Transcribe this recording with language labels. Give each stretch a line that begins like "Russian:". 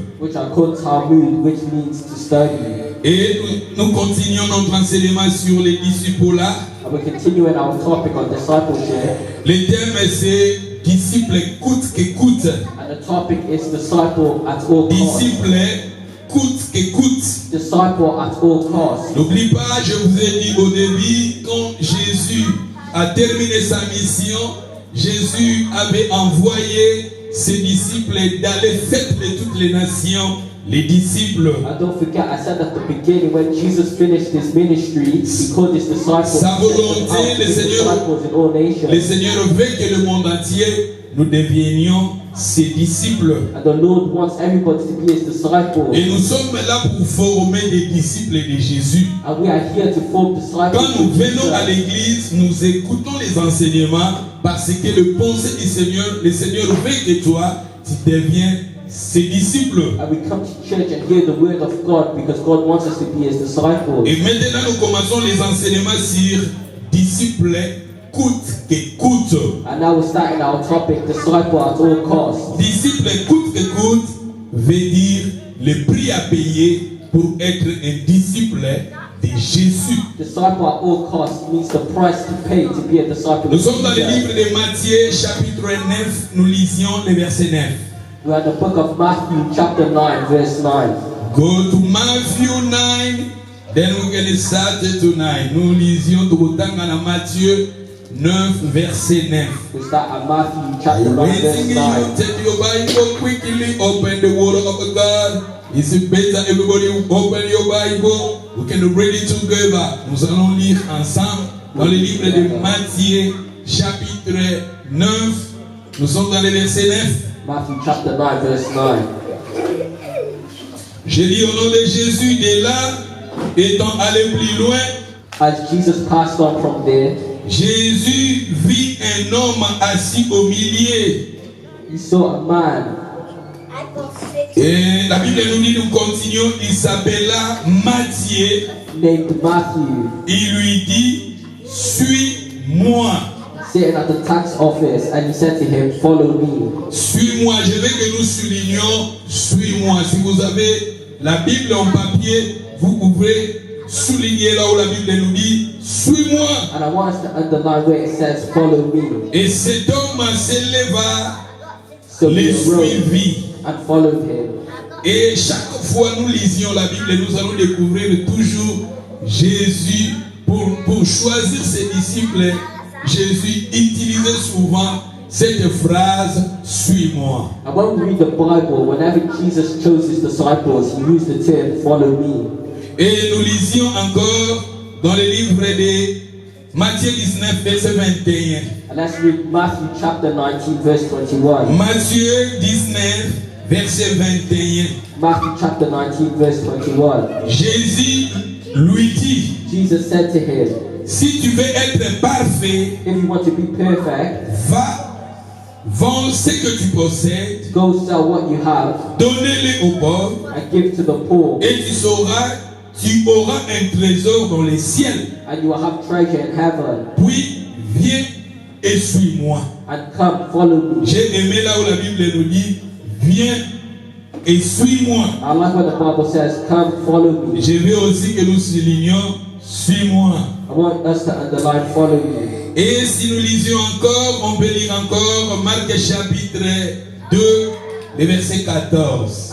English: Which are called Talmud, which means to study.
French: Et nous continuons notre enseignement sur les disciples-là.
English: And we're continuing our topic on discipleship.
French: Le thème c'est disciple coûte que coûte.
English: And the topic is disciple at all costs.
French: Disciple coûte que coûte.
English: Disciple at all costs.
French: N'oublie pas, je vous ai dit au début, quand Jésus a terminé sa mission, Jésus avait envoyé ses disciples d'aller faire de toutes les nations. Les disciples.
English: And don't forget, I said at the beginning when Jesus finished his ministry, he called his disciples.
French: Sa volonté, le Seigneur veut que le monde entier nous devenions ses disciples.
English: And the Lord wants everybody to be his disciples.
French: Et nous sommes là pour former des disciples de Jésus.
English: And we are here to form disciples.
French: Quand nous venons à l'église, nous écoutons les enseignements parce que le pensée du Seigneur, le Seigneur veut que toi, tu deviens ses disciples.
English: And we come to church and hear the word of God because God wants us to be his disciples.
French: Et maintenant nous commençons les enseignements sur disciples coûte que coûte.
English: And now we're starting our topic, disciple at all costs.
French: Disciple coûte que coûte veut dire le prix à payer pour être un disciple de Jésus.
English: Disciple at all costs means the price to pay to be a disciple.
French: Nous sommes dans le livre de Matthieu chapitre 9, nous lisions le verset 9.
English: We're in the book of Matthew, chapter 9, verse 9. Go to Matthew 9, then we're going to start tonight.
French: Nous lisions dans Matthieu 9, verset 9.
English: We start at Matthew, chapter 9, verse 9. Take your Bible quickly, open the word of God. It's better everybody open your Bible. We can read it together.
French: Nous allons lire ensemble dans le livre de Matthieu, chapitre 9. Nous sommes dans le verset 9.
English: Matthew chapter 9, verse 9.
French: Je lis au nom de Jésus, de là, étant allé plus loin.
English: As Jesus passed on from there,
French: Jésus vit un homme assis au milieu.
English: he saw a man.
French: Et la Bible nous dit, nous continuons, il s'appela Matthieu.
English: Named Matthew.
French: Il lui dit, suis-moi.
English: Sitting at the tax office, and he said to him, "Follow me."
French: Suis-moi. Je veux que nous soulignions, suis-moi. Si vous avez la Bible en papier, vous pouvez souligner là où la Bible nous dit, suis-moi.
English: And I want us to underline where it says, "Follow me."
French: Et cet homme s'éleva,
English: So
French: les
English: he rose
French: suivit.
English: and followed him.
French: Et chaque fois nous lisions la Bible, nous allons découvrir toujours Jésus pour choisir ses disciples. Jésus utilisait souvent cette phrase, suis-moi.
English: And when we read the Bible, whenever Jesus chose his disciples, he used the term, "Follow me."
French: Et nous lisions encore dans le livre de Matthieu 19, verset 21.
English: And let's read Matthew chapter 19, verse 21.
French: Matthieu 19, verset 21.
English: Matthew chapter 19, verse 21.
French: Jésus lui dit,
English: Jesus said to him,
French: si tu veux être parfait,
English: "If you want to be perfect,
French: vends ce que tu possèdes,
English: go sell what you have
French: donne-le aux pauvres,
English: and give to the poor,
French: et tu auras un trésor dans les ciels.
English: and you will have treasure in heaven.
French: Puis viens et suis-moi.
English: And come, follow me."
French: J'ai aimé là où la Bible nous dit, viens et suis-moi.
English: I like when the Bible says, "Come, follow me."
French: Je veux aussi que nous soulignions, suis-moi.
English: I want us to underline, "Follow me."
French: Et si nous lisions encore, on peut lire encore Marc chapitre 2, le verset 14.